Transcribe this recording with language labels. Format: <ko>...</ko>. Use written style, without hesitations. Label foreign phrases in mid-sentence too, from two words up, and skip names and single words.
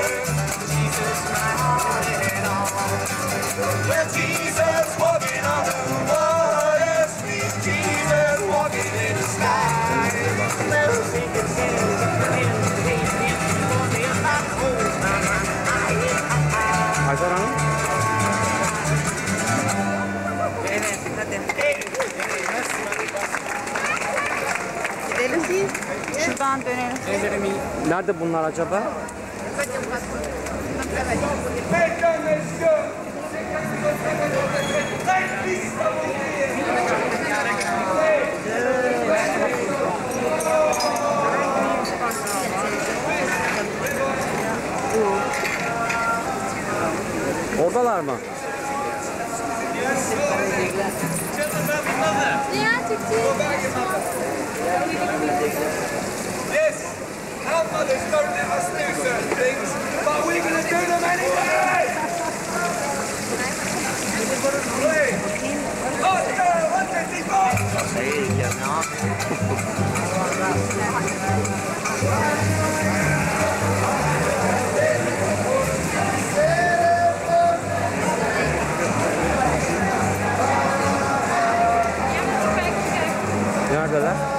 <en>Jesus my heart and all. Well Jesus walking on the water, sweet Jesus walking in the sky. Little sinking sand, and walking back home.</en> <tr>Hacer Hanım. Gidelim. Şuradan dönelim. Nerede bunlar acaba?</tr> <fr>Mesdames, messieurs,</fr> <tr>Oradalar mı?</tr> <en>Yes, our mothers don't let us do certain things, but we're going to do them anyway! Hey! Oh, no, 154!</en> <fr>Ça y est, les caméras.</fr> <tr>Neredeler?</tr>